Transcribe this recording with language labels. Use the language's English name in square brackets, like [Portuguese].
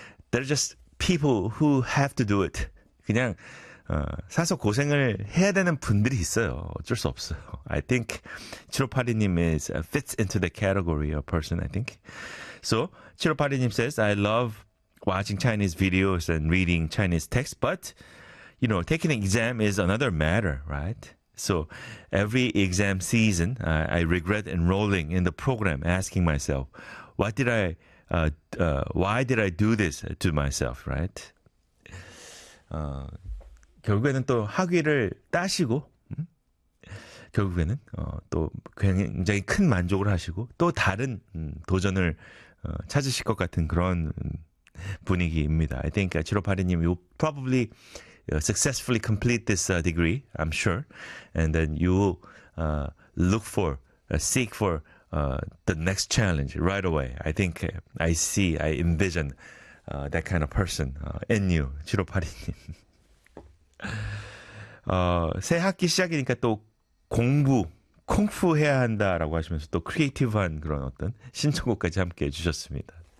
[English] There are just people who have to do it. [Korean] 그냥 사서 고생을 해야 되는 분들이 있어요. 어쩔 수 없어요. [English] I think 7582님 is fits into the category of person, I think. So 7582님 says, I love watching Chinese videos and reading Chinese texts, but, you know, taking an exam is another matter, right? So every exam season, I regret enrolling in the program, asking myself, what did I, why did I do this to myself, right? [Korean] 결국에는 또 학위를 따시고 결국에는 또 굉장히 큰 만족을 하시고 또 다른 도전을 찾으실 것 같은 그런 분위기입니다. [English] I think 7582님, you probably successfully complete this degree, I'm sure. And then you will look for, seek for the next challenge right away. I think I see, I envision that kind of person in you, 7582님. [Korean] 새 학기 시작이니까 또 공부, 쿵푸 해야 한다라고 하시면서 또 크리에이티브한 그런 어떤 신청곡까지 함께 해주셨습니다.